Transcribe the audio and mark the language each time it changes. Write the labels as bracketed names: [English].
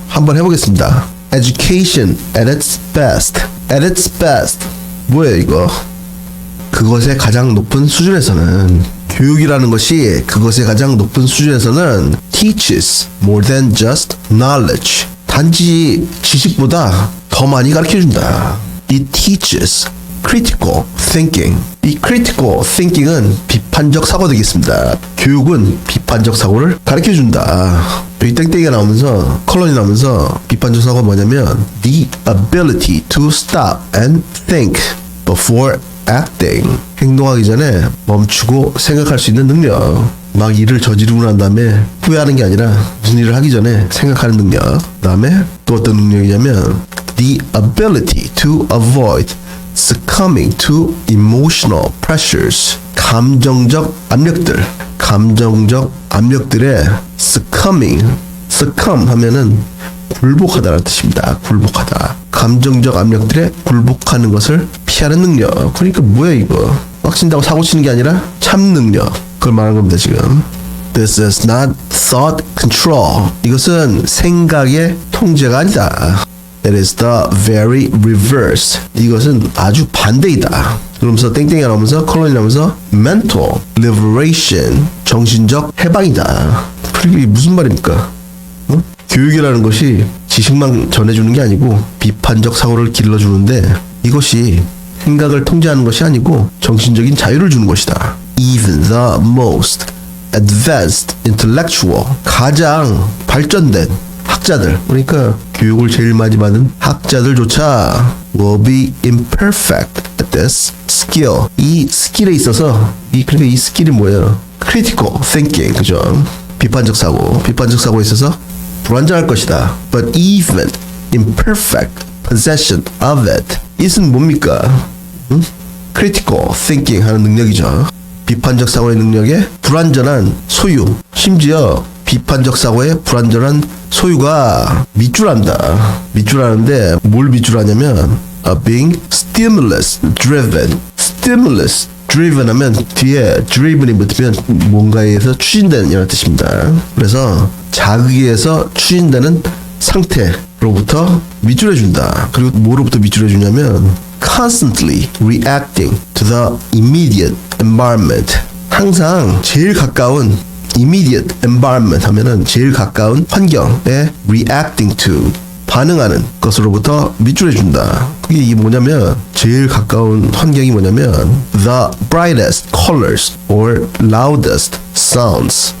[Korean] 한번 해보겠습니다. [English] Education at its best. At its best. [Korean] 뭐예요 이거? 그것의 가장 높은 수준에서는, 교육이라는 것이 그것의 가장 높은 수준에서는 [English] teaches more than just knowledge. [Korean] 단지 지식보다 더 많이 가르쳐준다. [English] It teaches critical thinking. [Korean] 이 critical thinking은 비판적 사고 되겠습니다. 교육은 비판적 사고를 가르쳐준다. 여기 땡땡이가 나오면서, 컬럼이 나오면서 비판적 사고가 뭐냐면 [English] the ability to stop and think before acting. [Korean] 행동하기 전에 멈추고 생각할 수 있는 능력. 막 일을 저지르고 난 다음에 후회하는 게 아니라 무슨 일을 하기 전에 생각하는 능력. 그 다음에 또 어떤 능력이냐면 [English] the ability to avoid succumbing to emotional pressures. [Korean] 감정적 압력들. 감정적 압력들에 succumb 하면은 굴복하다라는 뜻입니다. 굴복하다. 감정적 압력들에 굴복하는 것을 피하는 능력. 그러니까 뭐야 이거? 빡친다고 사고 치는 게 아니라 참 능력. 그걸 말하는 겁니다 지금. [English] This is not thought control. [Korean] 이것은 생각의 통제가 아니다. [English] It is the very reverse. [Korean] 이것은 아주 반대이다. 그러면서 땡땡이가 나오면서 컬럼이 나오면서 [English] mental liberation. [Korean] 정신적 해방이다. 그게 무슨 말입니까? 교육이라는 것이 지식만 전해주는 게 아니고 비판적 사고를 길러주는데, 이것이 생각을 통제하는 것이 아니고 정신적인 자유를 주는 것이다. [English] Even the most advanced intellectual. [Korean] 가장 발전된 학자들, 그러니까 교육을 제일 많이 받은 학자들조차 [English] will be imperfect at this skill. [Korean] 이 스킬에 있어서 그러니까 이 스킬이 뭐예요? [English] critical thinking. 그죠? [Korean] 비판적 사고에 있어서 불완전할 것이다. [English] But even imperfect possession of it. [Korean] it은 뭡니까? critical thinking 하는 능력이죠. 비판적 사고의 능력에 불완전한 소유. 심지어 비판적 사고의 불완전한 소유가 밑줄한다. 밑줄하는데 뭘 밑줄하냐면 [English] being stimulus driven. [Korean] stimulus driven 하면 뒤에 driven이 붙으면 뭔가에 의해서 추진되는 이런 뜻입니다. 그래서 자극에 의해서 추진되는 상태로부터 밑줄해준다. 그리고 뭐로부터 밑줄해주냐면 [English] constantly reacting to the immediate environment. [Korean] 항상 제일 가까운 immediate environment 하면은 제일 가까운 환경에 reacting to. 반응하는 것으로부터 밑줄해준다. 그게 이게 뭐냐면 제일 가까운 환경이 뭐냐면 [English] the brightest colors or loudest sounds.